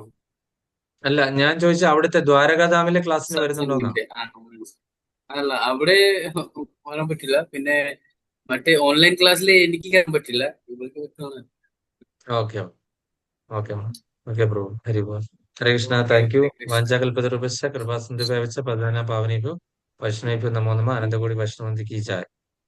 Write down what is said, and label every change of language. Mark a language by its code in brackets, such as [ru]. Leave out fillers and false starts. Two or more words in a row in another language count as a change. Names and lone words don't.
[ml] അല്ല, ഞാൻ ചോദിച്ച അവിടുത്തെ ദ്വാരകാധാമിലെ ക്ലാസ്സിന് വരുന്നുണ്ടോന്നാ? സത്സംഗിന്റെ അല്ല, അവിടെ വരാൻ പറ്റില്ല. പിന്നെ മറ്റേ ഓൺലൈൻ ക്ലാസ്സിൽ എനിക്ക് കയറാൻ പറ്റില്ല. ഇവർക്ക് പറ്റുവാണ്. [en] okay okay okay [ml] പ്രഭു, ഹരി ബോൾ. ഹരേ കൃഷ്ണ. ഓക്കെ [en] thank you. [ml] ഹരേ കൃഷ്ണ. [sa] വാഞ്ചാകൽപതരൂപശ്ച കൃപാസിന്ധുഭ്യശ്ച പതിനാന പാവനേഭ്യോ വൈഷ്ണവേഭ്യോ നമോ നമഃ. അനന്തകോടി വൈഷ്ണവന്തി [hi] की जय.